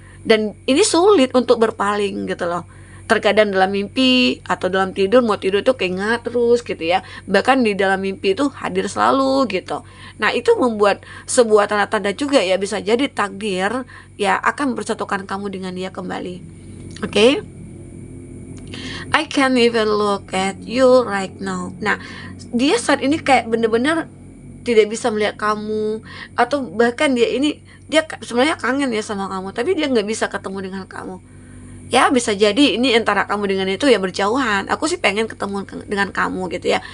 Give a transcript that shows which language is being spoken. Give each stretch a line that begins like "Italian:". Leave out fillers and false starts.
Indonesian: Dan ini sulit untuk berpaling gitu loh. Terkadang dalam mimpi atau dalam tidur, mau tidur itu keingat terus gitu ya. Bahkan di dalam mimpi itu hadir selalu gitu. Nah itu membuat sebuah tanda-tanda juga ya, bisa jadi takdir ya akan mempersatukan kamu dengan dia kembali. Oke?
English: I can't even look at you right now.
Indonesian: Nah dia saat ini kayak bener-bener tidak bisa melihat kamu, atau bahkan dia sebenarnya kangen ya sama kamu, tapi dia nggak bisa ketemu dengan kamu. Ya bisa jadi ini antara kamu dengan itu ya berjauhan. Aku sih pengen ketemu dengan kamu gitu ya.